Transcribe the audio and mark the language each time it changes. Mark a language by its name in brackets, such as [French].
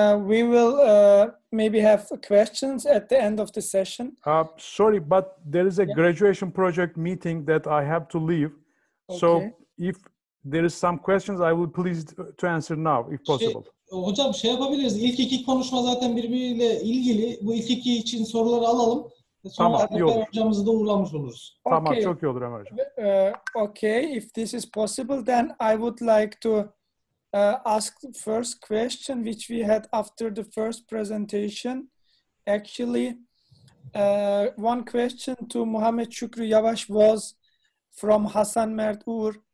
[English] We will maybe have questions at the end of the session. Sorry, but there is a graduation project meeting that I have to leave. Okay. So if there is some questions, I will please to answer now, if possible. [Turkish] Hocam yapabiliriz. İlk iki konuşma zaten birbiriyle ilgili. Bu ilk iki için soruları alalım. Sonra Alper hocamızı da uğurlamış oluruz. Tamam, çok iyi olur Ömer hocam. [English] Okay, if this is possible, then I would like to ask the first question, which we had after the first presentation. Actually, one question to Muhammed Şükrü YAVAŞ was from Hasan Mert Uğur.